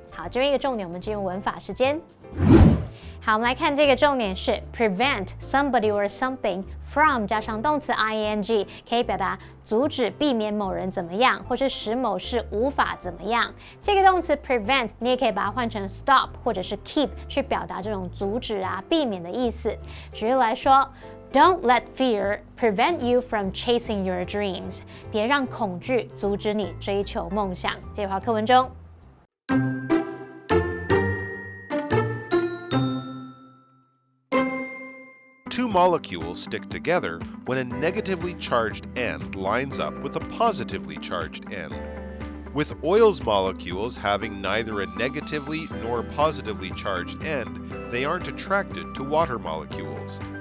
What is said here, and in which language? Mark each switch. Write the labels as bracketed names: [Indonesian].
[Chinese] 好，这边一个重点，我们进入文法时间。好，我们来看这个重点是 [English] prevent somebody or something from [Chinese] 加上动词 ing， 可以表达阻止、避免某人怎么样，或是使某事无法怎么样。这个动词 prevent 你也可以把它换成 stop 或者是 keep 去表达这种阻止啊、避免的意思。举例来说。 [English] Don't let fear prevent you from chasing your dreams. [Chinese] 别让恐惧阻止你追求梦想。这句话课文中。 [English] Two molecules stick together when a negatively charged end lines up with a positively charged end. With oil's molecules having neither a negatively nor positively charged end, they aren't attracted to water molecules.